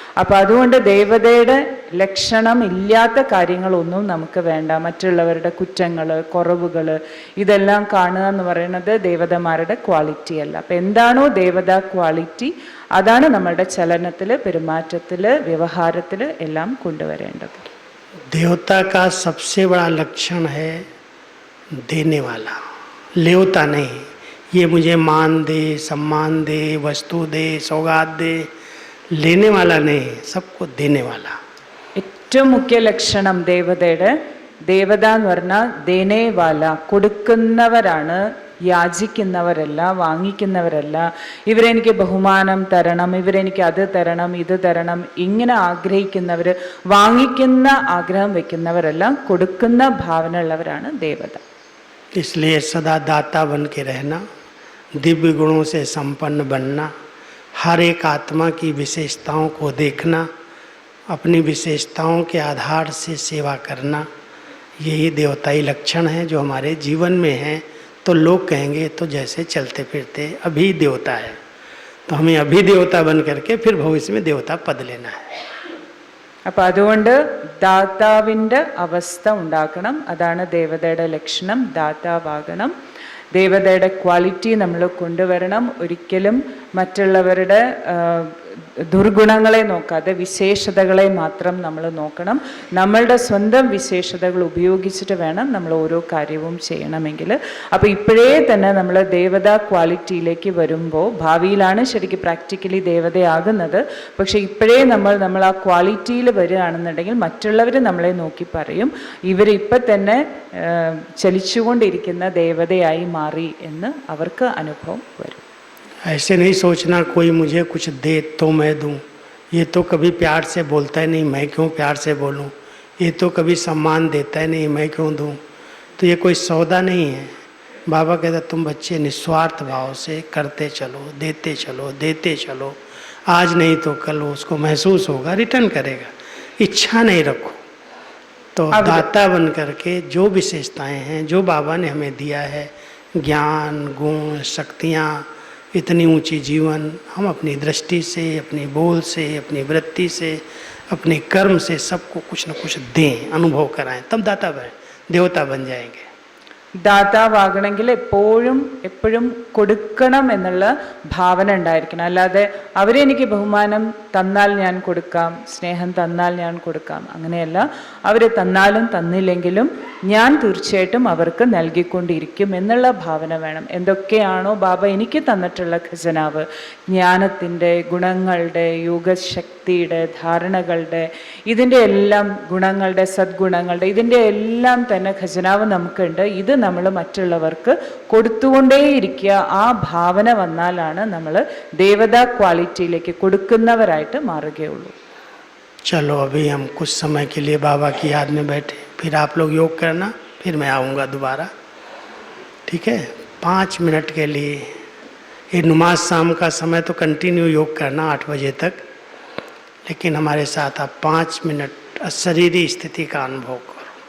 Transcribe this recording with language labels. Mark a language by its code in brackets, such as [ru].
[ml] അപ്പോൾ അതുകൊണ്ട് ദേവതയുടെ ലക്ഷണം ഇല്ലാത്ത കാര്യങ്ങളൊന്നും നമുക്ക് വേണ്ട. മറ്റുള്ളവരുടെ കുറ്റങ്ങൾ, കുറവുകൾ, ഇതെല്ലാം കാണുക എന്ന് പറയുന്നത് ദേവതമാരുടെ ക്വാളിറ്റി അല്ല. അപ്പം എന്താണോ ദേവതാ ക്വാളിറ്റി, അതാണ് നമ്മളുടെ ചലനത്തിൽ, പെരുമാറ്റത്തിൽ, വ്യവഹാരത്തിൽ എല്ലാം കൊണ്ടുവരേണ്ടത്. [hi] देवता का सबसे बड़ा लक्षण है देने वाला, लेवता नहीं। ये मुझे मान दे, सम्मान दे, वस्तु दे, सौगात दे, लेने वाला नहीं, सबको देने वाला. [ml] ഏറ്റവും മുഖ്യ ലക്ഷണം ദേവതയുടെ, ദേവത എന്ന് പറഞ്ഞാൽ [hi] ദേനേ വാല, [ml] കൊടുക്കുന്നവരാണ്, യാചിക്കുന്നവരല്ല, വാങ്ങിക്കുന്നവരല്ല. ഇവരെനിക്ക് ബഹുമാനം തരണം, ഇവരെനിക്ക് അത് തരണം, ഇത് തരണം, ഇങ്ങനെ ആഗ്രഹിക്കുന്നവർ, വാങ്ങിക്കുന്ന ആഗ്രഹം വെക്കുന്നവരെല്ലാം കൊടുക്കുന്ന ഭാവന ഉള്ളവരാണ് ദേവത. [hi] इसलिए सदा दाता बन के रहना, दिव्य गुणों से संपन्न बनना, हर एक आत्मा की विशेषताओं को देखना, अपनी विशेषताओं के आधार से सेवा करना, यही देवताई लक्षण हैं जो हमारे जीवन में हैं. तो लोग कहेंगे तो जैसे चलते फिरते अभी देवता है, तो हमें अभी देवता बन करके फिर भविष्य में देवता पद लेना है. [ml] അപ്പം അതുകൊണ്ട് ദാതാവിൻ്റെ അവസ്ഥ ഉണ്ടാക്കണം. അതാണ് ദേവതയുടെ ലക്ഷണം. ദാതാവാകണം. ദേവതയുടെ ക്വാളിറ്റി നമ്മൾ കൊണ്ടുവരണം. ഒരിക്കലും മറ്റുള്ളവരുടെ ദുർഗുണങ്ങളെ നോക്കാതെ വിശേഷതകളെ മാത്രം നമ്മൾ നോക്കണം. നമ്മളുടെ സ്വന്തം വിശേഷതകൾ ഉപയോഗിച്ചിട്ട് വേണം നമ്മൾ ഓരോ കാര്യവും ചെയ്യണമെങ്കിൽ. അപ്പോൾ ഇപ്പോഴേ തന്നെ നമ്മൾ ദേവതാ ക്വാളിറ്റിയിലേക്ക് വരുമ്പോൾ, ഭാവിയിലാണ് ശരിക്കും പ്രാക്ടിക്കലി ദേവതയാകുന്നത്, പക്ഷേ ഇപ്പോഴേ നമ്മൾ ആ ക്വാളിറ്റിയിൽ വരികയാണെന്നുണ്ടെങ്കിൽ മറ്റുള്ളവർ നമ്മളെ നോക്കി പറയും, ഇവരിപ്പം തന്നെ ചലിച്ചുകൊണ്ടിരിക്കുന്ന ദേവതയായി മാറി എന്ന് അവർക്ക് അനുഭവം വരും. [hi] ऐसे नहीं सोचना कोई मुझे कुछ दे तो मैं दूं, ये तो कभी प्यार से बोलता है नहीं, मैं क्यों प्यार से बोलूं, ये तो कभी सम्मान देता है नहीं, मैं क्यों दूं. तो ये कोई सौदा नहीं है. बाबा कहता तुम बच्चे निस्वार्थ भाव से करते चलो, देते चलो, देते चलो. आज नहीं तो कल उसको महसूस होगा, रिटर्न करेगा. इच्छा नहीं रखो. तो दाता बन करके जो विशेषताएं हैं, जो बाबा ने हमें दिया है, ज्ञान, गुण, शक्तियाँ, इतनी ऊंची जीवन, हम अपनी दृष्टि से, अपनी बोल से, अपनी वृत्ति से, अपने कर्म से सबको कुछ न कुछ दें, अनुभव कराएं, तब दाता बने, देवता बन जाएंगे. [ml] ദാതാവാകണമെങ്കിൽ എപ്പോഴും കൊടുക്കണം എന്നുള്ള ഭാവന ഉണ്ടായിരിക്കണം. അല്ലാതെ അവരെനിക്ക് ബഹുമാനം തന്നാൽ ഞാൻ കൊടുക്കാം, സ്നേഹം തന്നാൽ ഞാൻ കൊടുക്കാം, അങ്ങനെയല്ല. അവർ തന്നാലും തന്നില്ലെങ്കിലും ഞാൻ തീർച്ചയായിട്ടും അവർക്ക് നൽകിക്കൊണ്ടിരിക്കും എന്നുള്ള ഭാവന വേണം. എന്തൊക്കെയാണോ ബാബ എനിക്ക് തന്നിട്ടുള്ള ഖജനാവ്, ജ്ഞാനത്തിൻ്റെ, ഗുണങ്ങളുടെ, യോഗശക്തിയുടെ, ധാരണകളുടെ, ഇതിൻ്റെ എല്ലാം ഗുണങ്ങളുടെ, സദ്ഗുണങ്ങളുടെ, ഇതിൻ്റെ എല്ലാം തന്നെ ഖജനാവ് നമുക്കുണ്ട്. ഇത് നമ്മൾ മറ്റുള്ളവർക്ക് കൊടുത്തുകൊണ്ടേയിരിക്കുക. ആ ഭാവന വന്നാലാണ് നമ്മൾ ദേവതാ ക്വാളിറ്റിയിലേക്ക് കൊടുക്കുന്നവരായിട്ട് മാറുകയുള്ളൂ. [hi] चलो अभी हम कुछ समय के लिए बाबा की याद में बैठे, फिर आप लोग योग करना, फिर मैं आऊँगा दोबारा, ठीक है? 5 मिनट के लिए ये नमाज शाम का समय तो कंटिन्यू योग करना 8 बजे तक, लेकिन हमारे साथ आप 5 मिनट अशरीरी स्थिति का अनुभव करो.